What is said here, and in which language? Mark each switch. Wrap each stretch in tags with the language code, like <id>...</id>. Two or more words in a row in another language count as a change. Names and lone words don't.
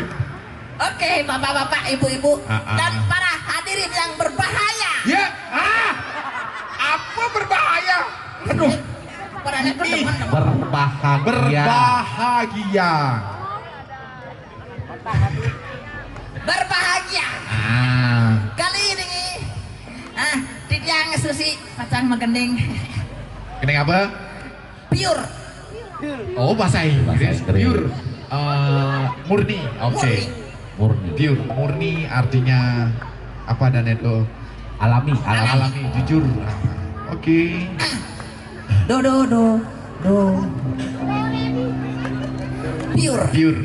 <id>Oke, bapak-bapak, ibu-ibu dan para hadirin yang berbahaya. Ya, apa berbahaya? Aduh, berbahagia. Kali ini</id> <ban>Tidiang Susi pacang megending.</ban> <id>Gending apa? Pure. Oh, bahasa Inggris. Pure. Murni. Oke. Pure. Murni artinya apa dan itu? Alami, jujur. Oke. Do. Pure.</id>